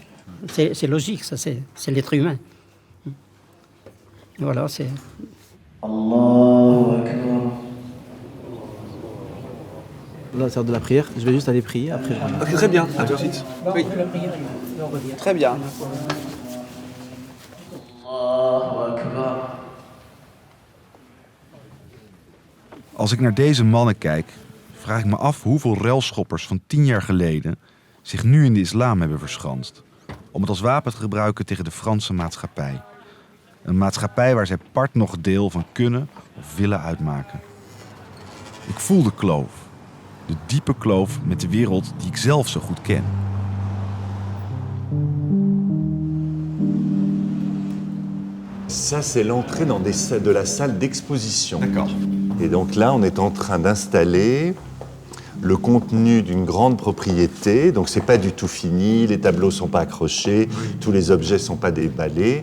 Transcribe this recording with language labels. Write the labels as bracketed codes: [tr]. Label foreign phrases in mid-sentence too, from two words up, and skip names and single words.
[fr] C'est logique, ça, c'est l'être humain. Voilà, c'est... Là, c'est de la prière. Je vais juste aller prier après. Je reviens. Ok, très bien. À tout de suite. Oui. Très bien. [nl] Als ik naar deze mannen kijk, vraag ik me af hoeveel railschoppers van 10 jaar geleden zich nu in de islam hebben verschanst. Om het als wapen te gebruiken tegen de Franse maatschappij. Een maatschappij waar zij part nog deel van kunnen of willen uitmaken. Ik voel de kloof. De diepe kloof met de wereld die ik zelf zo goed ken. [fr] Ça, c'est l'entrée de la salle d'exposition. D'accord. Et donc là, on est en train d'installer le contenu d'une grande propriété. Donc c'est pas du tout fini, les tableaux sont pas accrochés, tous les objets sont pas déballés.